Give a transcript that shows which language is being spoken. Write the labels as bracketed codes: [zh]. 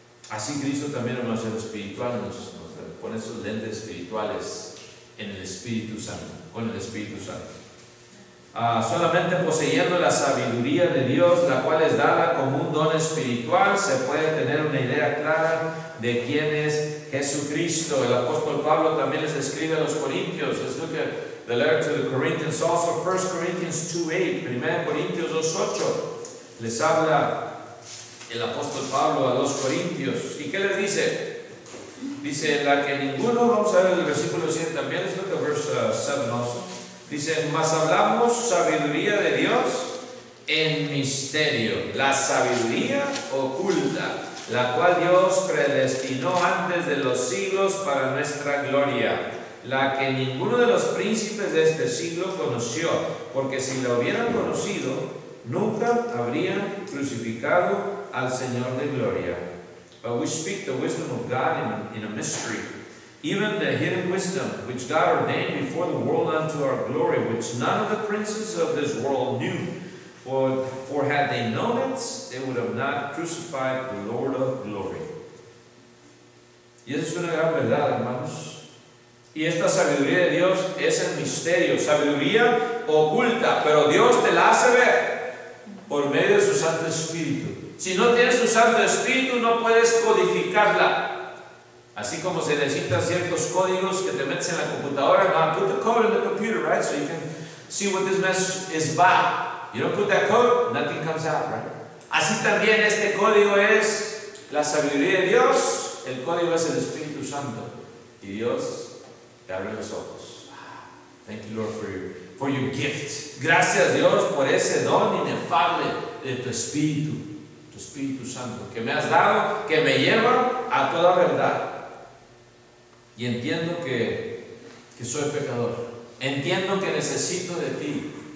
[es] Así Cristo también, hermanos, en lo espiritual nos pone esos lentes espirituales en el Espíritu Santo, con el Espíritu Santo. Solamente poseyendo la sabiduría de Dios, la cual es dada como un don espiritual, se puede tener una idea clara de quién es Jesucristo. El apóstol Pablo también les escribe a los Corintios. [en] Let's look at the letter to the Corinthians, also 1 Corinthians 2:8, 1 Corintios 2:8. [es] Les habla el apóstol Pablo a los Corintios. ¿Y qué les dice? Dice, la que ninguno, vamos a ver el versículo 7 también, [en] let's look at verse 7 also. [es] Dice, mas hablamos sabiduría de Dios en misterio, la sabiduría oculta, la cual Dios predestinó antes de los siglos para nuestra gloria, la que ninguno de los príncipes de este siglo conoció, porque si la hubieran conocido, nunca habrían crucificado al Señor de gloria. [en] But we speak the wisdom of God in a mystery, even the hidden wisdom which God ordained before the world unto our glory, which none of the princes of this world knew. For had they known it, they would have not crucified the Lord of glory. [es] Y eso es una gran verdad, hermanos. Y esta sabiduría de Dios es el misterio, sabiduría oculta, pero Dios te la hace ver por medio de su Santo Espíritu. Si no tienes su Santo Espíritu, no puedes codificarla. Así como se necesitan ciertos códigos que te metes en la computadora. [en] Now, put the code in the computer, right? So you can see what this message is about. You don't put that code, nothing comes out, right? [es] Así también este código es la sabiduría de Dios. El código es el Espíritu Santo. Y Dios te abre los ojos. [en] Thank you, Lord, for your gift. [es] Gracias, Dios, por ese don inefable de tu Espíritu Santo, que me has dado, que me lleva a toda verdad. Y entiendo que soy pecador. Entiendo que necesito de ti.